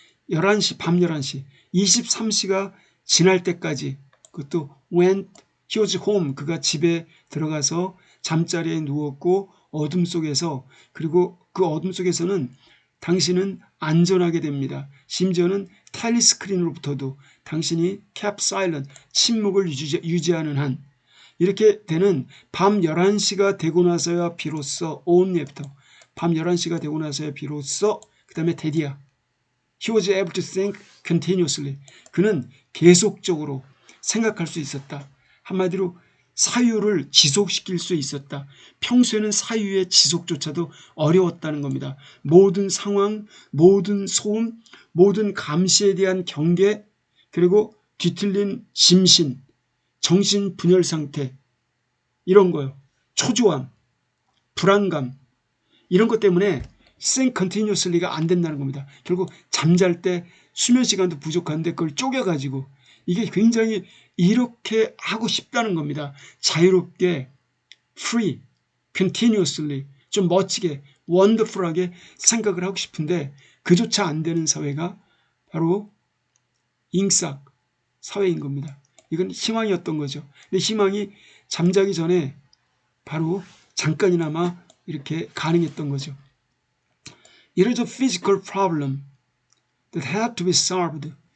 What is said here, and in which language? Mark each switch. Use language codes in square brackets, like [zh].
[ko] 11시, 밤 11시. 23시가 지날 때까지, 그것도 [en] when he was home, [ko] 그가 집에 들어가서 잠자리에 누웠고 어둠 속에서, 그리고 그 어둠 속에서는 당신은 안전하게 됩니다. 심지어는 텔리스크린으로부터도 당신이 [en] kept silent, [ko] 침묵을 유지하는 한, 이렇게 되는 밤 11시가 되고 나서야 비로소 [en] only after, [ko] 밤 11시가 되고 나서야 비로소, 그 다음에 대디야. [en] He was able to think continuously. [ko] 그는 계속적으로 생각할 수 있었다. 한마디로 사유를 지속시킬 수 있었다. 평소에는 사유의 지속조차도 어려웠다는 겁니다. 모든 상황, 모든 소음, 모든 감시에 대한 경계, 그리고 뒤틀린 심신, 정신 분열 상태, 이런 거요. 초조함, 불안감, 이런 것 때문에 [en] think continuously [ko] 가 안 된다는 겁니다. 결국 잠잘 때 수면 시간도 부족한데 그걸 쪼개가지고, 이게 굉장히 이렇게 하고 싶다는 겁니다. 자유롭게, free, continuously, 좀 멋지게, wonderful하게 생각을 하고 싶은데 그조차 안 되는 사회가 바로 잉싹 사회인 겁니다. 이건 희망이었던 거죠. 근데 희망이 잠자기 전에 바로 잠깐이나마 이렇게 가능했던 거죠. [en] It is a physical problem that had to be solved.